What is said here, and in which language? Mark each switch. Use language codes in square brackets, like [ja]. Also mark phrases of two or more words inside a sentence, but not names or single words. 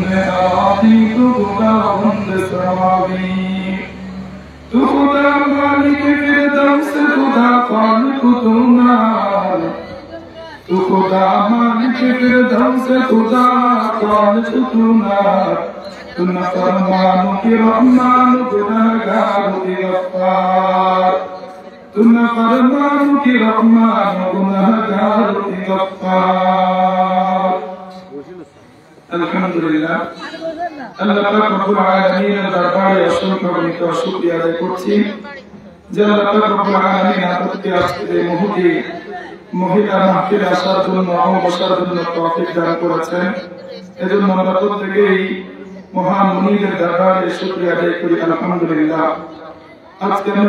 [ur] آبی تو خدا بند سماوی تو خدا مالک فردوس خدا خالق تو نار تو خدا مالک فردوس خدا خالق تو نار تو نفرمانو کی رحمان گناہگارو کی غفار تو نفرمانو کی رحمان گناہگارو کی [bn] غفار আলহামদুলিল্লাহ আল্লাহ পাক [ar] رب العالمين [bn] দরবারে অসংখ্য অগণিত শুকরিয়া আদায় করছি যে আল্লাহ পাক [ar] رب العالمين [bn] আমাদেরকে আজকের এই মুহূর্তে মহিলা মাহফিলে আসার জন্য ও বসার জন্য তৌফিক দান করেছেন এজন্য আমরা প্রত্যেকেই মহান মুনিদের দরবারে শুকরিয়া আদায় করি আলহামদুলিল্লাহ আজকে আমরা